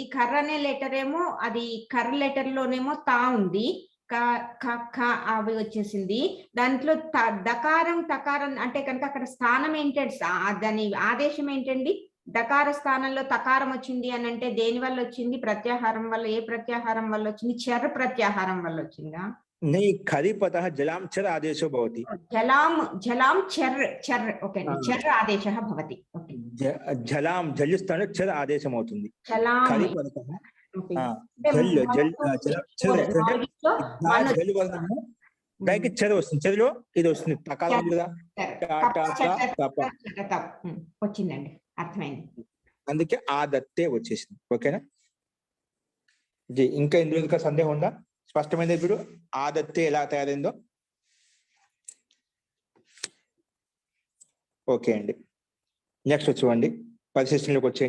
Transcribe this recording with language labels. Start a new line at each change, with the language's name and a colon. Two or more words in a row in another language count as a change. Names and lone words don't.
Telugu: కర్ర అనే లెటర్ ఏమో అది కర్ర లెటర్ లోనేమో తా ఉంది, అవి వచ్చేసింది. దాంట్లో దకారం తకారం అంటే కనుక అక్కడ స్థానం ఏంటంటే దాని ఆదేశం ఏంటండి? దకార స్థానంలో తకారం వచ్చింది అని అంటే దేని వల్ల వచ్చింది? ప్రత్యాహారం వల్ల. ఏ ప్రత్యాహారం వల్ల వచ్చింది? చర్ ప్రత్యాహారం వల్ల వచ్చిందా?
Sanskrit: नहीं खरीपतः जलां चर आदेशो भवति. जलां चर ओके चर आदेशः भवति.
English: ओके
Sanskrit: जलां जलस्थाने चर आदेशम् అవుతుంది. खरीपतः जल
Telugu: వర్ణము దానికి చర్ వస్తుంది. చర్లో ఇది వస్తుంది తకాలం కదా, వచ్చిందండి, అర్థమైంది. అందుకే ఆ దత్తే వచ్చేసింది. ఓకేనా జీ? ఇంకా ఇందులో సందేహం ఉందా? స్పష్టమైంది ఇప్పుడు ఆ దత్తే ఎలా తయారైందో? ఓకే అండి, నెక్స్ట్ చూడండి, పరిశీలనలోకి వచ్చేయండి.